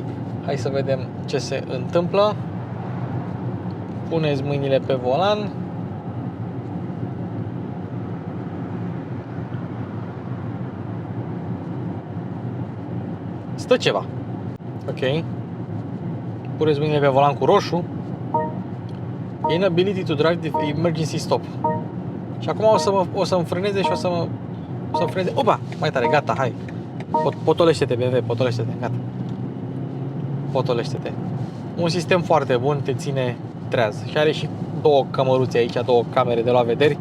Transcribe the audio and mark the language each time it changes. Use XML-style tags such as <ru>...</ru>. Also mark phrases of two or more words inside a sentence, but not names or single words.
<ro>Hai să vedem ce se întâmplă. Puneți mâinile pe volan. Stă ceva. Ok. Puneți mâinile pe volan cu roșu.</ro> <en>Inability to drive the emergency stop.</en> <ro>Și acum o să-mi frâneze și o să frâneze. Opa! Mai tare, gata, hai. Potolește-te, BMW, potolește-te, gata. Potolește-te. Un sistem foarte bun, te ține treaz. Și are și două cămăruțe aici, două camere de luat vederi.</ro>